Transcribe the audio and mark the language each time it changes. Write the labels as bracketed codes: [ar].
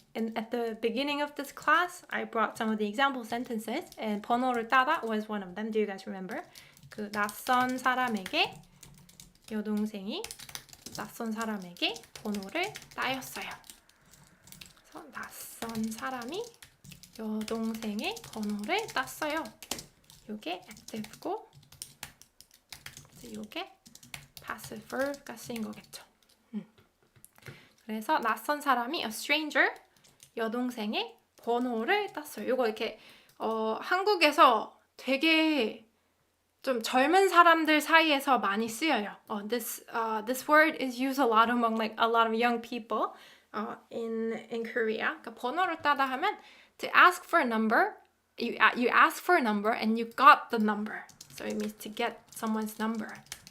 [en] And at the beginning of this class, I brought some of the example sentences, and 번호를 따다 was one of them. Do you guys remember? [ko] 그 낯선 사람에게 여동생이 낯선 사람에게 번호를 따였어요. 그래서 낯선 사람이 여동생의 번호를 땄어요. 요게 active고 요게 passive verb가 쓰인 거겠죠. 그래서 낯선 사람이 a stranger 여동생의 번호를 땄어요. 요거 이렇게 한국에서 되게 좀 젊은 사람들 사이에서 많이 쓰여요. [en] This word is used a lot among like a lot of young people in Korea. [ko] 그러니까 번호를 따다 하면 [en] to ask for a number, you ask for a number and you got the number. So it means to get someone's number.